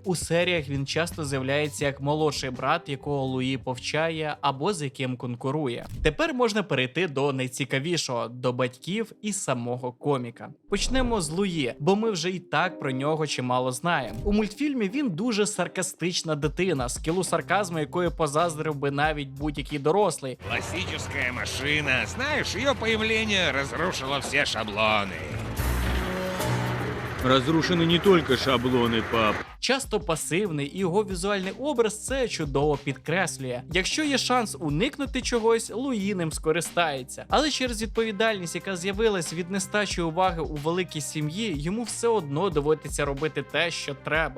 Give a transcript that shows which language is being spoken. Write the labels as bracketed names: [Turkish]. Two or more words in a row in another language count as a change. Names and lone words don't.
[Ukrainian] У серіях він часто з'являється як молодший брат, якого Луї повчає або з яким конкурує. Тепер можна перейти до найцікавішого, до батьків і самого коміка. Почнемо з Луї, бо ми вже і так про нього чимало знаємо. У мультфільмі він дуже саркастична дитина, скілу сарказму якої позаздрив би навіть будь-який дорослий. [Russian] Классическая машина. Знаешь, ее появление разрушило все шаблоны. Разрушены не только шаблоны, пап. [Ukrainian] Часто пасивний, і його візуальний образ це чудово підкреслює. Якщо є шанс уникнути чогось, Луї ним скористається. Але через відповідальність, яка з'явилась від нестачі уваги у великій сім'ї, йому все одно доводиться робити те, що треба.